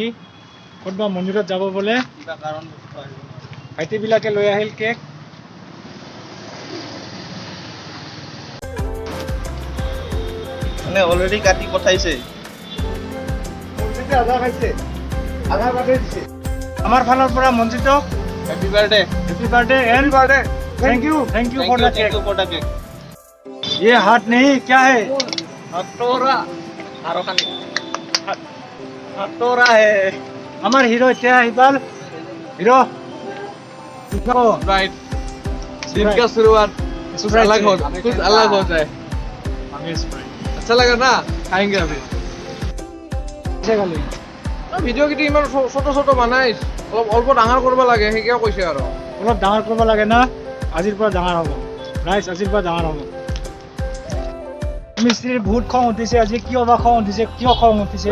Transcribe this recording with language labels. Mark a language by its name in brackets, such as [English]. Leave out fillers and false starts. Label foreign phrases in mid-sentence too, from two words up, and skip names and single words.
[Assamese] ক'তবা মন্দিৰত যাব বোলে, কিবা কাৰণ ভাইটিবিলাকে লৈ আহিল কেক। মানে অলৰেডি কাটি পঠাইছে। আমাৰ ফালৰ পৰা মঞ্জিতক [English] Happy birthday. Happy birthday and birthday. Thank you for the cake. [Hindi] ये हाथ नहीं, क्या है? हटोरा है। हमार हीरो क्या है इकबाल? हीरो राइट। दिन का शुरुआत कुछ अलग हो जाए। अच्छा लगा ना? खाएंगे अभी। [Assamese] ভিডিঅ' কেইটা ইমান ছোট বনাই অলপ ডাঙৰ কৰিব লাগে, সেইটোৱে কৈছে আৰু। অলপ ডাঙৰ কৰিব লাগে না, আজিৰ পৰা ডাঙৰ হ'ব গাইছ, আজিৰ পৰা ডাঙৰ হ'ব। মিস্ত্ৰীৰ বহুত খং উঠিছে আজি। কিয় বা খং উঠিছে, কিয় খং উঠিছে?